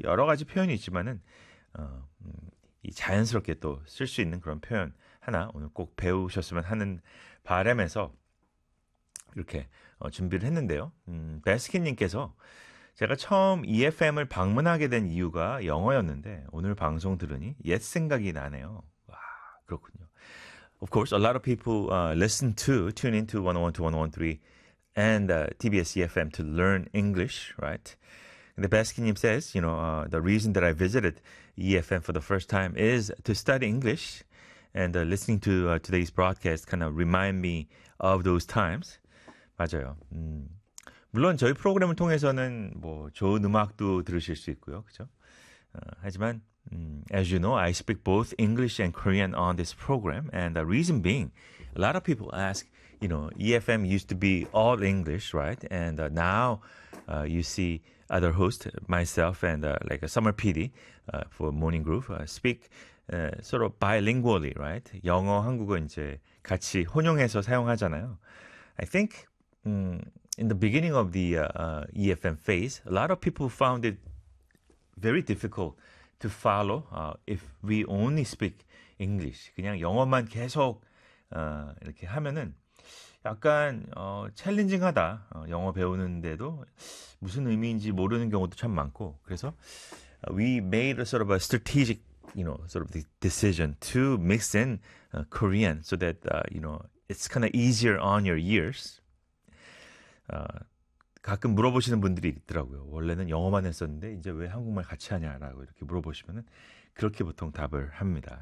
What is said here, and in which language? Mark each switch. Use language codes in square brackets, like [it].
[ko] 여러 가지 표현이 있지만은 이 자연스럽게 또쓸수 있는 그런 표현 하나 오늘 꼭 배우셨으면 하는 바람에서 이렇게 준비를 했는데요. 베스킨님께서 제가 처음 EFM을 방문하게 된 이유가 영어였는데 오늘 방송 들으니 옛 생각이 나네요. 그렇군요. [en] Of course, a lot of people listen to tune into 101.2, 101.3 and TBS EFM to learn English, right? And the Baskin님 says, the reason that I visited EFM for the first time is to study English, and listening to today's broadcast kind of remind me of those times. [ko] 맞아요. 물론 저희 프로그램을 통해서는 뭐 좋은 음악도 들으실 수 있고요, 그렇죠? 하지만 [en] as you know, I speak both English and Korean on this program, and the reason being, a lot of people ask, EFM used to be all English, right? And now, you see other hosts, myself and like a Summer PD for Morning Groove speak sort of bilingually, right? [ko] 영어, 한국어 이제 같이 혼용해서 사용하잖아요. [en] I think in the beginning of the EFM phase, a lot of people found it very difficult to follow if we only speak English. [ko] 그냥 영어만 계속 이렇게 하면은 약간 챌린징하다. 영어 배우는데도 무슨 의미인지 모르는 경우도 참 많고. 그래서 [en] we made a sort of a strategic, sort of the decision to mix in Korean so that it's kind of easier on your ears. [ko] 가끔 물어보시는 분들이 있더라고요. 원래는 영어만 했었는데 이제 왜 한국말 같이 하냐라고 이렇게 물어보시면은 그렇게 보통 답을 합니다.